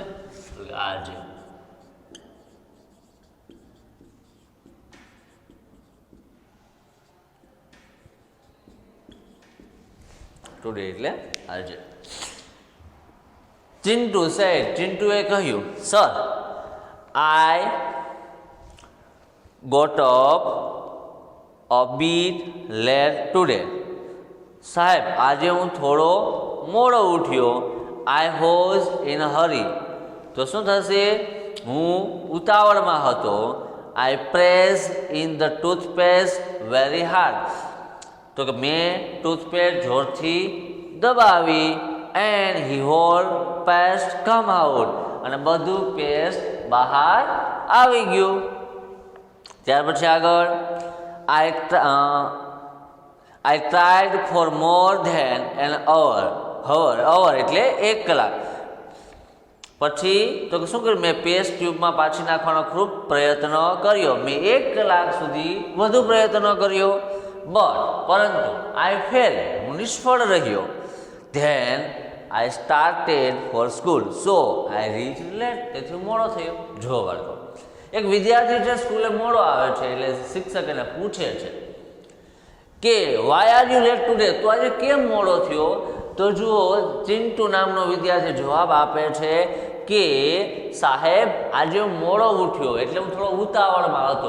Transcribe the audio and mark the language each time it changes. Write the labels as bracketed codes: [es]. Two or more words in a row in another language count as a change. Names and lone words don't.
[gu] આજે. ટુડે એટલે આજે. [en] Chintu said, [gu] ચિંટુએ કહ્યું, [en] Sir I got up a bit late today. [gu] સાહેબ આજે હું થોડો મોડો ઉઠ્યો. [en] I was in a hurry. [gu] તો શું થશે? હું ઉતાવળમાં હતો. [en] I pressed in the toothpaste very hard. [gu] તો કે મેં ટૂથપેસ્ટ જોરથી દબાવી [en] and he whole paste come out. [gu] અને બધું પેસ્ટ બહાર આવી ગયું. ત્યાર પછી આગળ [en] I tried for more than an hour. [gu] hour એટલે 1 કલાક. પછી તો શું કર્યું? મેં પેસ્ટ ટ્યુબમાં પાછી નાખવાનો ખૂબ પ્રયત્ન કર્યો. મેં 1 કલાક સુધી વધુ પ્રયત્ન કર્યો. પરંતુ [en] I failed, [gu] હું નિષ્ફળ રહ્યો. [en] Then I started for school, so I reached late. [gu] તેથી મોડો થયો. જો બાળકો, એક વિદ્યાર્થી છે સ્કૂલે મોડો આવે છે એટલે શિક્ષક એને પૂછે છે કે [en] Why are you late today? [gu] તો આજે કેમ મોડો થયો? તો જુઓ, ચિંટુ નામનો વિદ્યાર્થી જવાબ આપે છે કે સાહેબ આજે હું મોડો ઉઠ્યો એટલે હું થોડો ઉતાવળમાં હતો.